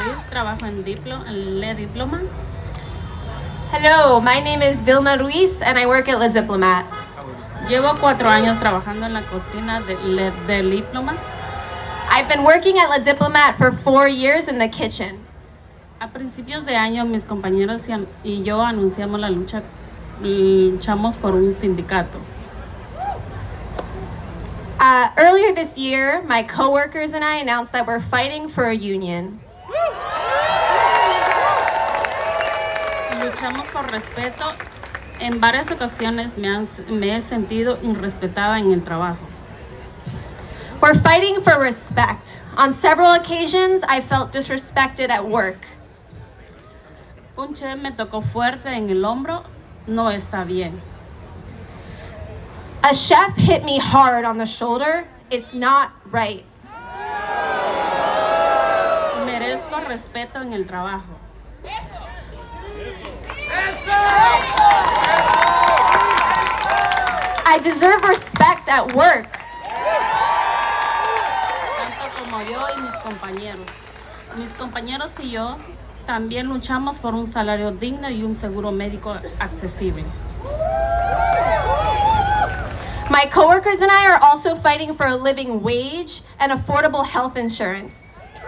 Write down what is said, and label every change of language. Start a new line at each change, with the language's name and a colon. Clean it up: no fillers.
Spanish: Trabajo en Le Diploma.
English: Hello, my name is Vilma Ruiz and I work at Le Diplomat.
Spanish: Llevo 4 años trabajando en la cocina del Diploma.
English: I've been working at Le Diplomat for 4 years in the kitchen.
Spanish: A principios de año mis compañeros y yo anunciamos luchamos por un sindicato.
English: Earlier this year, my coworkers and I announced that we're fighting for a union.
Spanish: Luchamos por respeto. En varias ocasiones me he sentido irrespetada en el trabajo.
English: We're fighting for respect. On several occasions, I felt disrespected at work.
Spanish: Un chef me tocó fuerte en el hombro. No está bien.
English: A chef hit me hard on the shoulder. It's not right.
Spanish: Merezco respeto en el trabajo.
English: I deserve respect at work.
Spanish: Tanto como yo y mis compañeros. Mis compañeros y yo también luchamos por un salario digno y un seguro médico accesible.
English: My coworkers and I are also fighting for a living wage and affordable health insurance.